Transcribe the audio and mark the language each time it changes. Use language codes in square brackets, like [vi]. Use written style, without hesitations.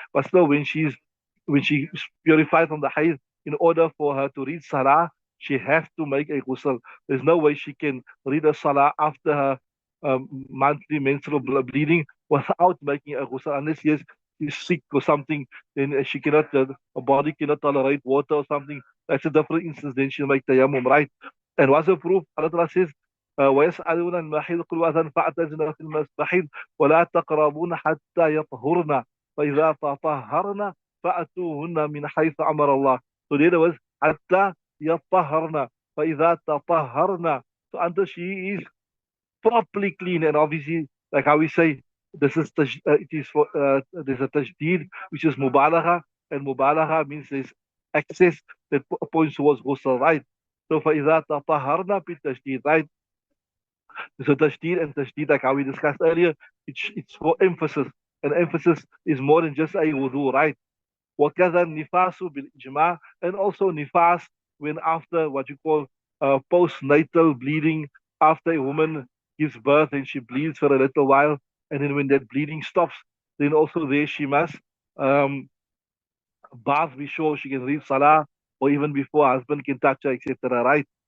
[en] But still, when she is purified from the haze, in order for her to read salah, she has to make a ghusl. There's no way she can read a salah after her monthly menstrual bleeding without making a ghusl, unless she's sick or something. Then she cannot, her body cannot tolerate water or something. That's a different instance. Then she'll make tayammum, right? And what's the proof? Allah Ta'ala says, [ar] ويسألون المحيض قل أذن فاعتزلوا في المحيض ولا تقربون حتى يطهرن فإذا تطهرن فأتوهن من حيث أمر الله. [en] So there was [ar] حتى يطهرن فإذا تطهرن. [en] So until she is properly clean, and obviously, like how we say, this is it is for there's a tajdeed, which is mubalagha, and mubalagha means there's excess that points towards ghusl, right? [ar] So فإذا تطهرن بالتجديد, right? [en] So tajdeed and tajdeed, like how we discussed earlier, it's for emphasis, and emphasis is more than just a wudu, right? [ar] وكذا النفاس بالإجماع, [en] and also nifas when after what you call postnatal bleeding, after a woman gives birth and she bleeds for a little while, and then when that bleeding stops, then also there she must um, bath before she can read salah, or even before husband can touch her, etc. Right?